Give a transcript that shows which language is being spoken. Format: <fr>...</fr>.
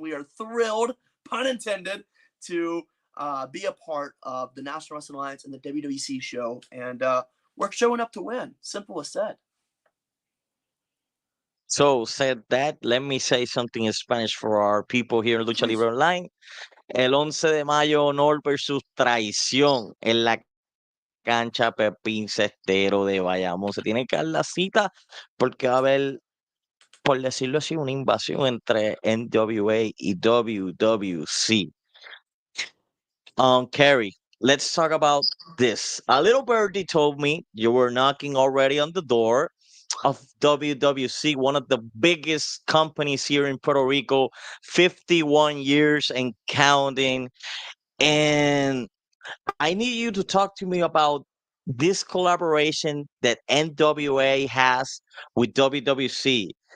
<en>We are thrilled, pun intended, to be a part of the National Wrestling Alliance and the WWC show. And we're showing up to win. Simple as said. So, said that, let me say something in Spanish for our people here in Lucha Please. Libre Online.</en> <es>El 11 de mayo, honor versus traición en la cancha Pepín Cestero de Bayamón. Se tiene que dar la cita porque va a haber, por decirlo así, una invasión entre NWA y WWC.</es> <en>Kerry, let's talk about this. A little birdie told me you were knocking already on the door of WWC, one of the biggest companies here in Puerto Rico, 51 years and counting. And I need you to talk to me about this collaboration that NWA has with WWC.</en>